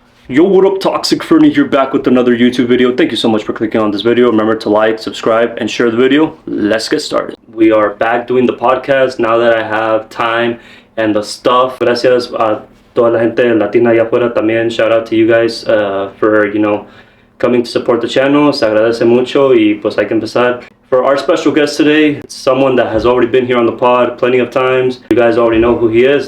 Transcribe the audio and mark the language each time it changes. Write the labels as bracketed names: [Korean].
[English] Yo, what up, Toxic Fernie here, back with another YouTube video. Thank you so much for clicking on this video. Remember to like, subscribe, and share the video. Let's get started. We are back doing the podcast now that I have time and the stuff. [Spanish] Gracias a toda la gente latina allá afuera también. [English] Shout out to you guys for, coming to support the channel. [Spanish] Se agradece mucho y pues hay que empezar. [English] For our special guest today, it's someone that has already been here on the pod plenty of times. You guys already know who he is.